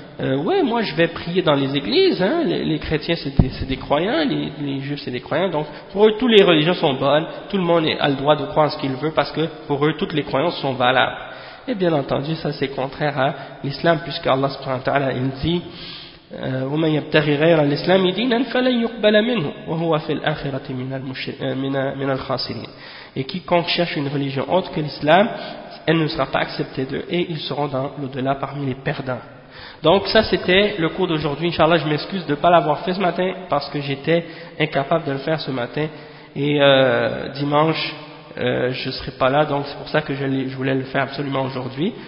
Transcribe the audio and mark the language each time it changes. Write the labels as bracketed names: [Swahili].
[French] Ouais, moi, je vais prier dans les églises. Les chrétiens, c'est des croyants, les juifs, c'est des croyants. Donc, pour eux, toutes les religions sont bonnes. Tout le monde a le droit de croire ce qu'il veut parce que pour eux, toutes les croyances sont valables. Et bien entendu, ça, c'est contraire à l'islam puisque Allah subhanahu wa ta'ala, il dit. [Arabic] ومن يبتغي غير الإسلام دينا فلن يقبل منه وهو في الآخرة من الخاسرين. [French] Et quiconque cherche une religion autre que l'islam, elle ne sera pas acceptée d'eux et ils seront dans l'au-delà parmi les perdants. Donc ça, c'était le cours d'aujourd'hui. Inch'Allah, je m'excuse de ne pas l'avoir fait ce matin parce que j'étais incapable de le faire ce matin. Et dimanche, je ne serai pas là, donc c'est pour ça que je voulais le faire absolument aujourd'hui.